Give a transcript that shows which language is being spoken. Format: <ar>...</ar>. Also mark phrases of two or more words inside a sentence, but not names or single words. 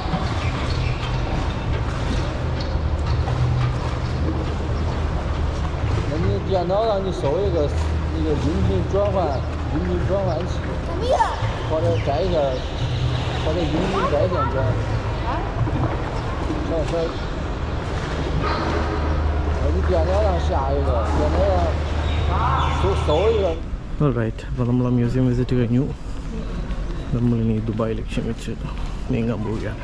<zh>那你电脑上你搜一个那个音频转换器，或者摘一下，或者音频在线转。你电脑上下一个，电脑上搜一个。</zh> <en>റൈറ്റ്.</en> <ml>അപ്പോൾ നമ്മൾ ആ</ml> <en>museum visit</en> <ml>കഴിഞ്ഞു. നമ്മളിനി ദുബായ് ലക്ഷ്യം വെച്ച് നീങ്ങാൻ പോവുകയാണ്.</ml>